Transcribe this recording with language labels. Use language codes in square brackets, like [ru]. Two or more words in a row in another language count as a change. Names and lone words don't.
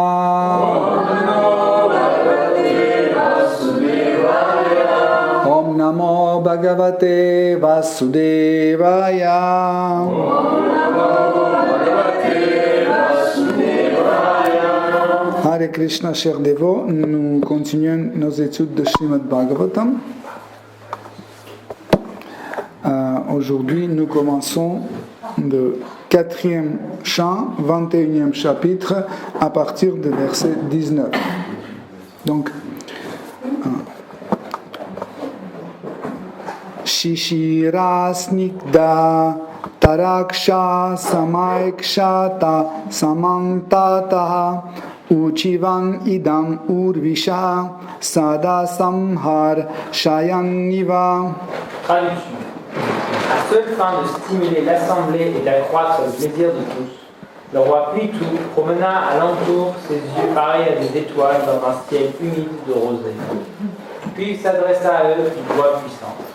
[sa] ॐ नमो भगवते वासुदेवाय. हरे कृष्ण, [fr] chers dévots, nous continuons nos études de Srimad Bhagavatam. Aujourd'hui, nous commençons le 4e chant, 21e chapitre, à partir du verset 19. Donc, [sa] शिशिर स्निग्ध ताराक्ष समैक्षत समन्ततः ऊचिवान् इदम् उर्वीश सद संहर् षयनिव. [fr] Traduction. À seule fin de stimuler l'assemblée et d'accroître le plaisir de tous, le roi Pitou promena alentour ses yeux pareils à des étoiles dans un ciel humide de rosée. Puis il s'adressa à eux d'une voix puissante.